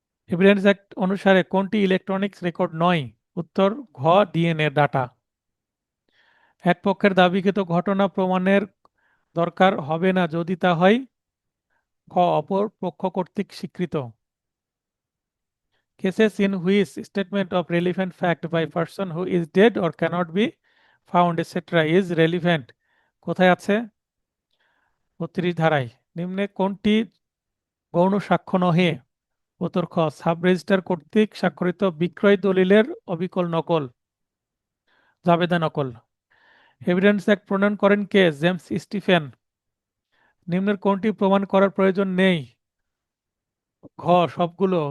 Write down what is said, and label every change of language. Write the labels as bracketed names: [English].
[Bangla] Evidence act অনুসারে কোনটি electronics record নয়? উত্তর ঘ ডিএনএ ডাটা। এক পক্ষের দাবিকৃত ঘটনা প্রমাণের দরকার হবে না যদি তা হয় খ অপর পক্ষ কর্তৃক স্বীকৃত। [English] Cases in which statement of relevant fact by person who is dead or cannot be found etc. is relevant [Bangla] কোথায় আছে? 32 ধারায়। নিম্নে কোনটি গৌণ সাক্ষ্য নহে? উত্তর খ সাব রেজিস্ট্রার কর্তৃক স্বাক্ষরিত বিক্রয় দলিলের অবিকল নকল, জাবেদা নকল। এভিডেন্স অ্যাক্ট প্রণয়ন করেন কে? James Stephen. নিম্নের কোনটি প্রমাণ করার প্রয়োজন নেই? ঘ সবগুলো।